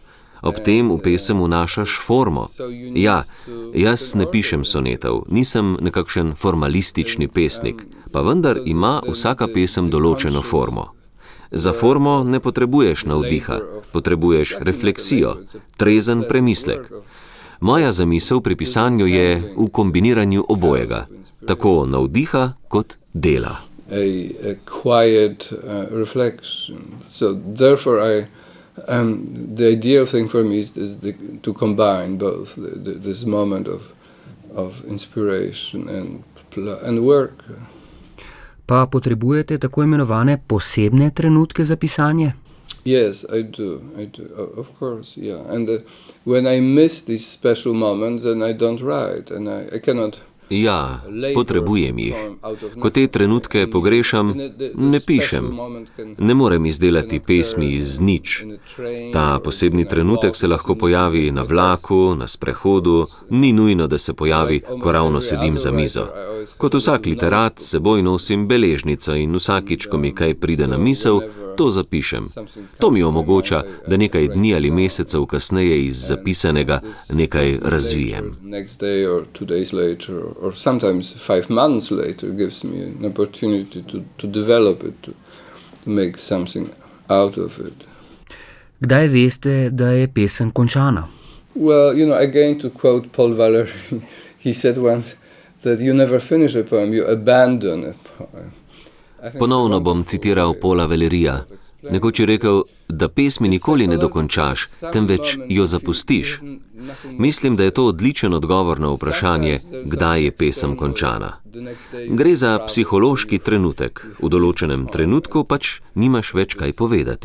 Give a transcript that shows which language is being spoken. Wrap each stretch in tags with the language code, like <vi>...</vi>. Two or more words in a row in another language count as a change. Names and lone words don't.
<sl>Ob tem v pesem vnašaš formo. Ja, jaz ne pišem sonetov, nisem nekakšen formalistični pesnik, pa vendar ima vsaka pesem določeno formo. Za formo ne potrebuješ navdiha, potrebuješ refleksijo, trezen premislek. Moja zamisel pri pisanju je v kombiniranju obojega, tako navdiha kot dela.</sl> <en>A quiet reflection. So therefore the ideal thing for me is to combine both this moment of inspiration and work.</en> <sl>Pa potrebujete tako imenovane posebne trenutke za pisanje?</sl> <en>Yes, I do, of course, yeah. And when I miss these special moments, then I don't write, and I cannot...</en> <sl>Ja, potrebujem jih. Ko te trenutke pogrešam, ne pišem. Ne morem izdelati pesmi iz nič. Ta posebni trenutek se lahko pojavi na vlaku, na sprehodu, ni nujno, da se pojavi, ko ravno sedim za mizo. Kot vsak literat seboj nosim beležnico in vsakič, ko mi kaj pride na misel, to zapišem. To mi omogoča, da nekaj dni ali mesecev kasneje iz zapisanega nekaj razvijem.</sl> <en>Or sometimes 5 months later gives me an opportunity to develop it, to make something out of it.</en> <sl>Kdaj veste, da je pesem končana?</sl> <en>Well, again to quote Paul Valéry, he said once that you never finish a poem, you abandon a poem.</en> <sl>Ponovno bom citiral Paula Valerija. Nekoč je rekel, da pesmi nikoli ne dokončaš, temveč jo zapustiš. Mislim, da je to odličen odgovor na vprašanje, kdaj je pesem končana. Gre za psihološki trenutek. V določenem trenutku pač nimaš več kaj povedati.</sl>